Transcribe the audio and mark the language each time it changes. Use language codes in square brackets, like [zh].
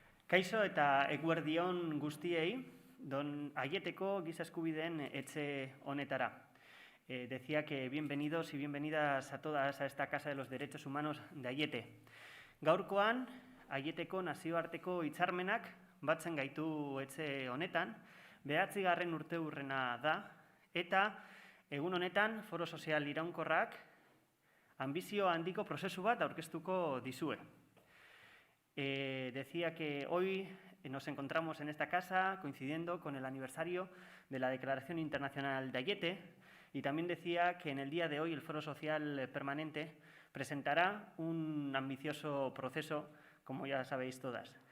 [eu] Kaixo eta eguerdion guztiei, Don Aieteko Giza Eskubideen etxe honetara. [es] Decía que bienvenidos y bienvenidas a todas a esta Casa de los Derechos Humanos de Aiete. [eu] Gaurkoan, Aieteko nazioarteko hitzarmenak batzen gaitu etxe honetan, 9. urteurrena da, eta egun honetan Foro Sozial Iraunkorrak anbizio handiko prozesu bat aurkeztuko dizue. [es] Decía que hoy nos encontramos en esta casa coincidiendo con el aniversario de la Declaración Internacional de Aiete y también decía que en el día de hoy el Foro Social Permanente presentará un ambicioso proceso, como ya sabéis todas.